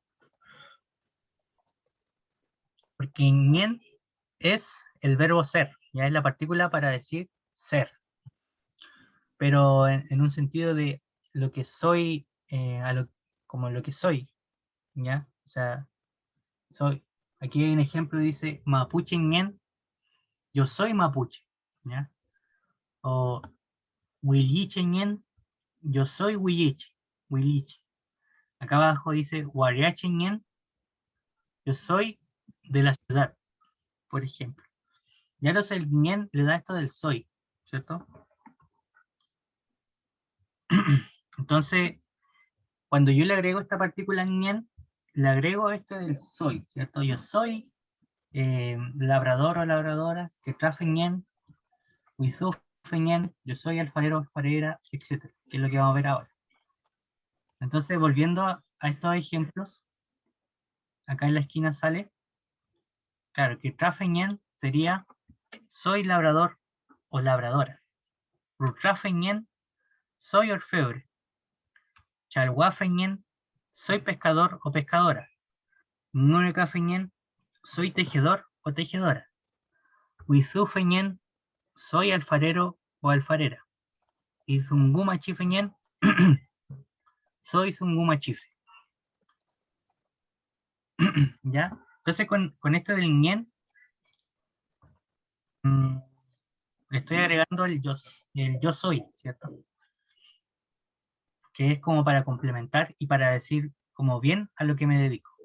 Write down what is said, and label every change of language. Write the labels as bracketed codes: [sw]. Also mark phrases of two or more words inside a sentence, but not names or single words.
[es] Porque ñen es el verbo ser, ya es la partícula para decir ser, pero en un sentido de lo que soy, como lo que soy, ¿ya? O sea, soy, aquí hay un ejemplo, dice [arn] mapuche ñen, [es] yo soy mapuche, ¿ya? O [arn] huilliche ñen, [es] yo soy huilliche, huiliche. Acá abajo dice [arn] huariache ñen, [es] yo soy de la ciudad, por ejemplo. Ya entonces el ñen le da esto del soy, ¿cierto? Entonces, cuando yo le agrego esta partícula ñen, le agrego esto del soy, ¿cierto? Yo soy labrador o labradora, [arn] que trafe ñen, huizuf ñen, [es] yo soy alfarero o alfarera, etc. Que es lo que vamos a ver ahora. Entonces, volviendo a estos ejemplos, acá en la esquina sale, claro, [arn] que trafe ñen [es] sería soy labrador o labradora. [arn] Rutrafe ñen, [es] soy orfebre. [arn] Chalguafe ñen, [es] soy pescador o pescadora. [arn] Nurecafe ñen, [es] soy tejedor o tejedora. [arn] Huizufe ñen, [es] soy alfarero o alfarera. Y [arn] Zunguma chife ñen, [es] soy [arn] Zunguma chife. [es] ¿Ya? Entonces con esto del ñen, le estoy agregando el yo soy, ¿cierto? Que es como para complementar y para decir como bien a lo que me dedico.